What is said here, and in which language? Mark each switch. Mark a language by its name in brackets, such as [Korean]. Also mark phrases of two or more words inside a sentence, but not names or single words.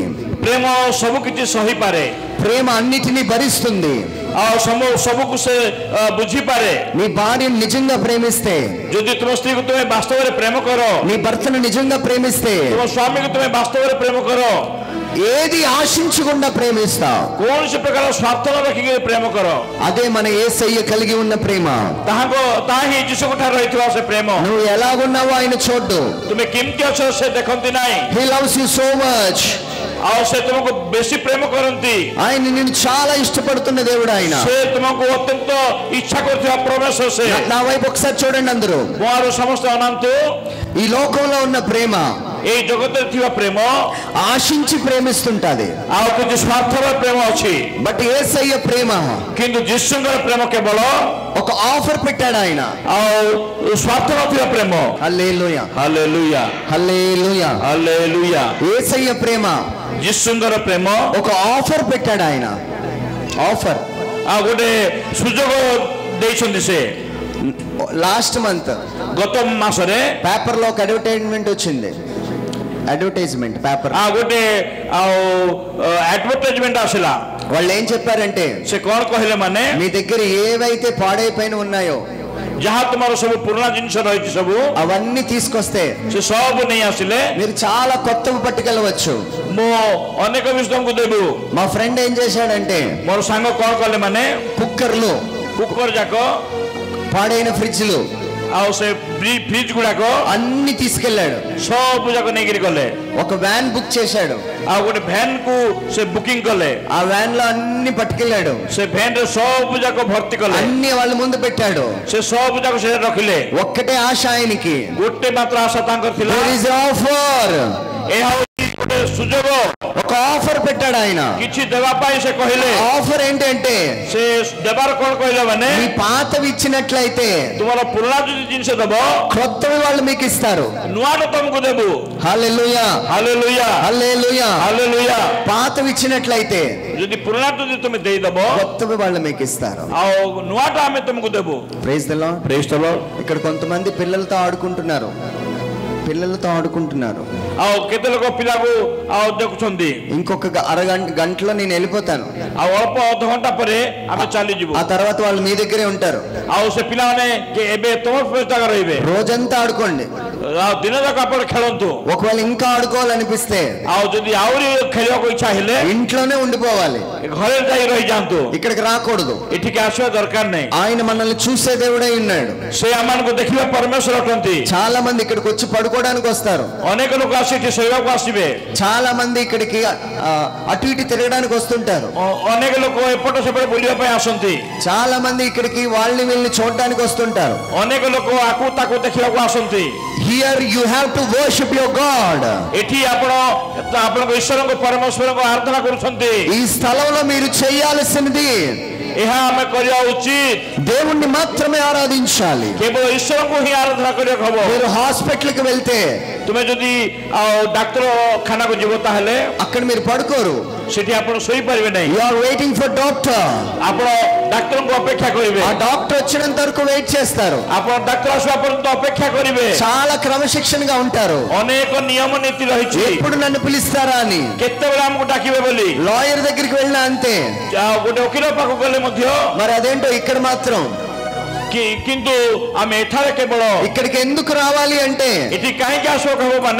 [Odia] ପ୍ରେମ ସବୁ କିଛି ସହିପାରେ, [Telugu] ప్రేమ అన్నిటినీ భరిస్తుంది. [Odia] ଆଉ ସବୁକୁ ସେ ବୁଝିପାରେ। [Telugu] నీ భార్యను నిజంగా ప్రేమిస్తే, [Odia] ଯଦି ତୁମ ସ୍ତ୍ରୀକୁ ତୁମେ ବାସ୍ତବରେ ପ୍ରେମ କର, [Telugu] నీ భర్తను నిజంగా ప్రేమిస్తే, [Odia] ତୁମ ସ୍ୱାମୀକୁ ତୁମେ ବାସ୍ତବରେ ପ୍ରେମ କର, [Telugu] ఏది ఆశించకుండా ప్రేమిస్తావు, [Odia] କୌଣସି ପ୍ରକାର ସ୍ୱାର୍ଥ ନ ରଖିକି ପ୍ରେମ କର, [Telugu] అదే మన యేసయ్య కలిగి ఉన్న ప్రేమ. [Odia] ତାହା ହିଁ ଯୀଶୁଙ୍କ ଠାରେ ରହିଥିବା ସେ ପ୍ରେମ। [Telugu] నువ్వు ఎలాగున్నావో ఆయన చూడ్డు. [Odia] ତୁମେ କେମିତି ଅଛ ସେ ଦେଖନ୍ତି ନାହିଁ। [English] He loves you so much. [Odia] ଆଉ ସେ ତୁମକୁ ବେଶୀ ପ୍ରେମ କରନ୍ତି। [Telugu] ఆయన నిన్ను చాలా ఇష్టపడుతున్న దేవుడు ఆయన. [Odia] ସେ ତୁମକୁ ଅତ୍ୟନ୍ତ ଇଚ୍ଛା କରୁଥିବା ପରମେଶ୍ୱର ସେ। [Telugu] నా వైపు ఒకసారి చూడండి అందరూ. [Odia] ମୋର ସମସ୍ତେ ଅନାନ୍ତୁ। [Telugu] ఈ లోకంలో ఉన్న ప్రేమ [Odia] ଏଇ ଜଗତରେ ଥିବା ପ୍ରେମ [Telugu] ఆశించి ప్రేమిస్తుంటది. [Odia] ଆଉ କିଛି ସ୍ୱାର୍ଥର ପ୍ରେମ ଅଛି। [Telugu] బట్ యేసయ్య ప్రేమ, [Odia] କିନ୍ତୁ ଯୀଶୁଙ୍କର ପ୍ରେମ କେବଳ [Telugu] ఒక ఆఫర్ పెట్టాడు ఆయన. [Odia] ଆଉ ସ୍ୱାର୍ଥ ନଥିବା ପ୍ରେମ। [Telugu] హల్లెలూయా, హల్లెలూయా, హల్లెలూయా, హల్లెలూయా। యేసయ్య ప్రేమ [Odia] ଯୀଶୁଙ୍କର ପ୍ରେମ [Telugu] ఒక ఆఫర్ పెట్టాడు ఆయన. ఆఫర్. [Odia] ଆଉ ଗୋଟେ ସୁଯୋଗ ଦେଇଛନ୍ତି ସେ। [English] last month [Odia] ଗତ ମାସରେ [Telugu] పేపర్ లో ఒక అడ్వర్టైజ్మెంట్ వచ్చింది. [English] advertisement paper. [Odia] ଗୋଟେ ଆଉ ଆଡଭର୍ଟାଇଜମେଣ୍ଟ ଆସିଲା। [Telugu] వాళ్ళు ఏం చెప్పారంటే, [Odia] ସେ କ'ଣ କହିଲେ ମାନେ [Telugu] మీ దగ్గర ఏవైతే పాడైపోయిన ఉన్నాయో [Odia] ଯାହା ତୁମର ସବୁ ପୁରୁଣା ଜିନିଷ ରହିଛି ସବୁ [Telugu] అవన్నీ తీసుకొస్తే [Odia] ସେ ସବୁ ନେଇ ଆସିଲେ [Telugu] మీరు చాలా కొత్తవి పట్టుకెళ్ళవచ్చు. [Odia] ମୁଁ ଅନେକ ଜିନିଷ ତୁମକୁ ଦେବୁ। [Telugu] మా ఫ్రెండ్ ఏం చేశాడంటే, [Odia] ମୋର ସାଙ୍ଗ କ'ଣ କଲେ ମାନେ [Telugu] కుక్కర్లు, [Odia] କୁକର ଯାକ [Telugu] పాడైన ఫ్రిడ్జ్లు [Odia] ଆଉ ସେ ଫ୍ରିଜ ଗୁଡାକ [Telugu] అన్ని తీసుకెళ్లాడు. [Odia] ସବୁ ଯାକ ନେଇକିରି ଗଲେ। [Telugu] ఒక వ్యాన్ బుక్ చేశాడు. [Odia] ଆଉ ଗୋଟେ ଭ୍ୟାନ କୁ ସେ ବୁକିଂ କଲେ। [Telugu] ఆ వ్యాన్ లో అన్ని పట్టుకెళ్ళాడు. [Odia] ସେ ଭ୍ୟାନ ରେ ସବୁ ଯାକ ଭର୍ତ୍ତି କଲେ। [Telugu] అన్ని వాళ్ళ ముందు పెట్టాడు. [Odia] ସେ ସବୁ ଯାକ ସେ ରଖିଲେ। [Telugu] ఒక్కటే ఆశ ఆయనకి. [Odia] ଗୋଟେ ମାତ୍ର ଆଶା ତାଙ୍କର ଥିଲା, [English] There is an offer. [Odia] ଏହା ହେଉଛି ଗୋଟେ ସୁଯୋଗ। [Telugu] ఒక ఆఫర్ పెట్టాడు ఆయన. [Odia] କିଛି ଦେବା ପାଇଁ ସେ କହିଲେ। [Telugu] ఆఫర్ ఏంటంటే, [Odia] ସେ ଦେବାର କ'ଣ କହିଲେ ମାନେ [Telugu] మీ పాతవి ఇచ్చినట్లయితే [Odia] ତୁମର ପୁରୁଣା ଯଦି ଜିନିଷ ଦେବ [Telugu] క్రొత్తవి వాళ్ళు మీకు ఇస్తారు. [Odia] ନୂଆଟା ତମକୁ ଦେବୁ। [Telugu] హల్లెలూయా, [Odia] ହାଲେଲୁୟା, [Telugu] హల్లెలూయా. [Odia] ହାଲେଲୁୟା। [Telugu] పాతవి ఇచ్చినట్లయితే [Odia] ଯଦି ପୁରୁଣା ଯଦି ତୁମେ ଦେଇଦବ [Telugu] కొత్తవి వాళ్ళు మీకు ఇస్తారు. [Odia] ଆଉ ନୂଆଟା ଆମେ ତୁମକୁ ଦେବୁ। [English] Praise the Lord. Praise the Lord. [Telugu] ఇక్కడ కొంతమంది పిల్లలతో ఆడుకుంటున్నారు. [Odia] ଆଉ କେତେ ଲୋକ ପିଲାକୁ ଆଉ ଦେଖୁଛନ୍ତି। [Telugu] ఇంకొక గంటలో నేను వెళ్ళిపోతాను. [Odia] ଆଉ ଅଳ୍ପ ଅଧଘଣ୍ଟା ପରେ ଆମେ ଚାଲିଯିବୁ। [Telugu] ఆ తర్వాత వాళ్ళు మీ దగ్గరే ఉంటారు. [Odia] ଆଉ ସେ ପିଲାମାନେ ଏବେ ତୁମ ଜାଗା ରହିବେ। [Telugu] రోజంతా ఆడుకోండి. [Odia] ଆଉ ଦିନ ଯାକ ଆପଣ ଖେଳନ୍ତୁ। [Telugu] ఒకవేళ ఇంకా ఆడుకోవాలనిపిస్తే [Odia] ଆଉ ଯଦି ଆହୁରି ଖେଳିବାକୁ ଇଚ୍ଛା ହେଲେ [Telugu] ఇంట్లోనే ఉండిపోవాలి. [Odia] ଘରେ ଯାଇ ରହିଯାଆନ୍ତୁ। [Telugu] ఇక్కడికి రాకూడదు. [Odia] ଏଠିକି ଆସିବା ଦରକାର ନାହିଁ। [Telugu] ఆయన మనల్ని చూసే దేవుడై ఉన్నాడు. [Odia] ସେ ଆମମାନଙ୍କୁ ଦେଖିବା ପରମେଶ୍ୱର ଅଟନ୍ତି। [Telugu] చాలా మంది ఇక్కడికి వచ్చి పడుకోవడానికి వస్తారు. [Odia] ଅନେକ ଲୋକ ଆସି ଏଠି ଶୋଇବାକୁ ଆସିବେ। [Telugu] చాలా మంది ఇక్కడికి అటు ఇటు తిరగడానికి వస్తుంటారు. [Odia] ଅନେକ ଲୋକ ଏପଟ ସେପଟ ବୁଲିବା ପାଇଁ ଆସନ୍ତି। [Telugu] చాలా మంది ఇక్కడికి వాళ్ళని వీళ్ళని చూడడానికి వస్తుంటారు. [Odia] ଅନେକ ଲୋକ ଆକୁ ତାକୁ ଦେଖିବାକୁ ଆସନ୍ତି। [English] Here you have to worship your God. [Odia] ଏଠି ଆପଣ ଆପଣଙ୍କ ଈଶ୍ୱରଙ୍କ ପରମେଶ୍ୱରଙ୍କ ଆରାଧନା କରୁଛନ୍ତି। [Telugu] ఈ స్థలంలో మీరు చేయాల్సినది [Odia] ଏହା ଆମେ କରିବା ଉଚିତ [Telugu] దేవుణ్ణి మాత్రమే ఆరాధించాలి [Odia] କେବଳ ଈଶ୍ୱରଙ୍କୁ ହିଁ ଆରାଧନା କରିବାକୁ ହବ [Telugu] మీరు హాస్పిటల్కి వెళ్తే [Odia] ତୁମେ ଯଦି ଡାକ୍ତରଖାନାକୁ ଯିବ ତାହେଲେ [Telugu] అక్కడ మీరు పడుకోరు [Odia] ସେଠି ଆପଣ ଶୋଇପାରିବେ ନାହିଁ [English] You are waiting for doctor [Odia] ଆପଣ ଡାକ୍ତରଙ୍କୁ ଅପେକ୍ଷା କରିବେ [Telugu] ఆ డాక్టర్ వచ్చేంత వరకు వెయిట్ చేస్తారు [Odia] ଆପଣ ଡାକ୍ତର ଆସିବା ପର୍ଯ୍ୟନ୍ତ ଅପେକ୍ଷା କରିବେ [Telugu] చాలా క్రమశిక్షణగా ఉంటారు [Odia] ଅନେକ ନିୟମ ନୀତି ରହିଛି [Telugu] ఎప్పుడు నన్ను పిలుస్తారా అని [Odia] କେତେବେଳେ ଆମକୁ ଡାକିବେ ବୋଲି [Telugu] లాయర్ దగ్గరికి వెళ్ళినా అంతే [Odia] ଗୋଟେ ଓକିଲ ପାଖକୁ ଗଲେ ମଧ୍ୟ [Telugu] మరి అదేంటో ఇక్కడ మాత్రం [Odia] କିନ୍ତୁ ଆମେ ଏଠାରେ କେବଳ [Telugu] ఇక్కడికి ఎందుకు రావాలి అంటే [Odia] ଏଠି କାହିଁକି ଆସିବାକୁ ହବ ମାନେ